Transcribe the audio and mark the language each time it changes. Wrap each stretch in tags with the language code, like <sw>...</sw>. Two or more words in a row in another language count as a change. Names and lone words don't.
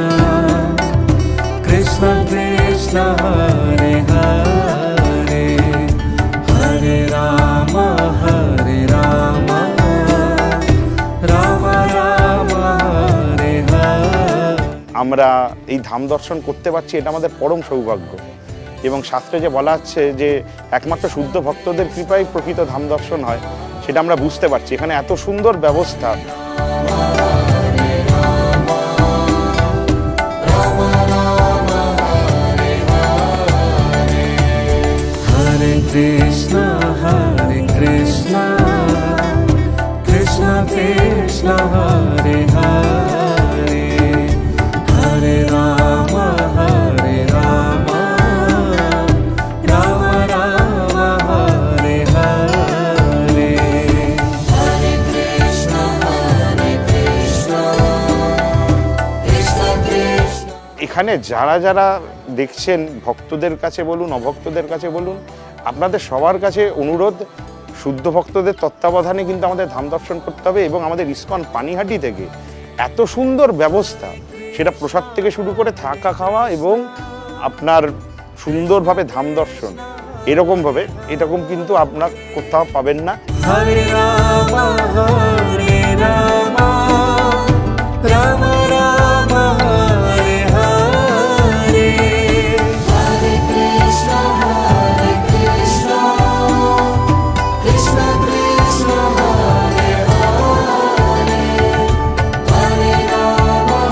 <sa>कृष्ण कृष्ण, हरे हरे, हरे राम, राम राम, हरे हरे.</sa> <bn>আমরা এই ধাম দর্শন করতে পারছি, এটা আমাদের পরম সৌভাগ্য। এবং শাস্ত্রে যে বলা হচ্ছে যে একমাত্র শুদ্ধ ভক্তদের কৃপায় প্রকৃত ধাম দর্শন হয়, সেটা আমরা বুঝতে পারছি। এখানে এত সুন্দর ব্যবস্থা।</bn> <sa>कृष्ण, कृष्ण कृष्ण, हरे हरे, हरे राम, राम राम, हरे हरे. हरे कृष्ण, कृष्ण कृष्ण.</sa> <bn>এখানে যারা যারা দেখছেন, ভক্তদের কাছে বলুন, অভক্তদের কাছে বলুন, আপনাদের সবার কাছে অনুরোধ, শুদ্ধ ভক্তদের তত্ত্বাবধানে কিন্তু আমাদের ধাম দর্শন করতে হবে। এবং আমাদের ইস্কন পানিহাটি থেকে এত সুন্দর ব্যবস্থা, সেটা প্রসাদ থেকে শুরু করে থাকা খাওয়া এবং আপনার সুন্দরভাবে ধাম দর্শন, এরকম কিন্তু আপনার কোথাও পাবেন না।</bn> <sa>হরে রাম, হরে রাম, রাম রাম, হরে হরে, হরে কৃষ্ণ, কৃষ্ণ কৃষ্ণ, হরে হরে, হরে রাম,</sa>